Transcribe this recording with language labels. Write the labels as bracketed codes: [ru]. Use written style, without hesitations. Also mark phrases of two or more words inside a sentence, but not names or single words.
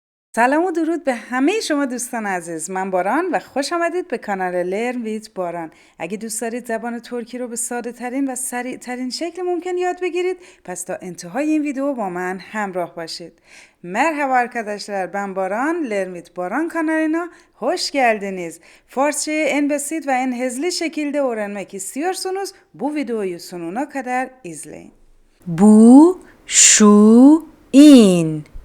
[fa] سلام و درود به همه شما دوستان عزیز. من باران و خوش آمدید به کانال لرن ویت باران. اگه دوست دارید زبان ترکی رو به ساده ترین و سریع ترین شکل ممکن یاد بگیرید، پس تا انتهای این ویدیو با من همراه باشید. [tr] Merhaba arkadaşlar, ben Baran, LearnWithBaran kanalına hoş geldiniz. Farsçayı en basit ve en hızlı şekilde öğrenmek istiyorsunuz, bu videoyu sonuna kadar izleyin. Bu, şu, in.